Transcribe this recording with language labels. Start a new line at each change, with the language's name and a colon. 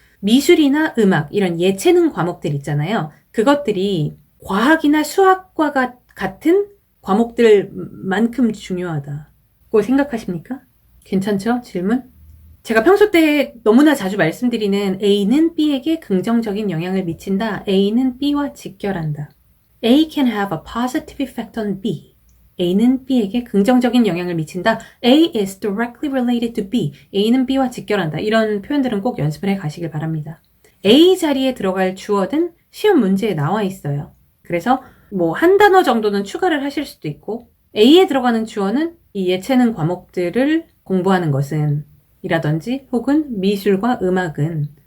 Korean: 미술이나 음악 이런 예체능 과목들 있잖아요. 그것들이 과학이나 수학과 같은 과목들만큼 중요하다고 생각하십니까? 괜찮죠? 질문? 제가 평소 때 너무나 자주 말씀드리는 A는 B에게 긍정적인 영향을 미친다. A는 B와 직결한다.
English: A can have a positive effect on B.
Korean: A는 B에게 긍정적인 영향을 미친다.
English: A is directly related to B.
Korean: A는 B와 직결한다. 이런 표현들은 꼭 연습을 해 가시길 바랍니다. A 자리에 들어갈 주어든 시험 문제에 나와 있어요. 그래서 한 단어 정도는 추가를 하실 수도 있고 A에 들어가는 주어는 이 예체능 과목들을 공부하는 것은 이라든지 혹은 미술과 음악은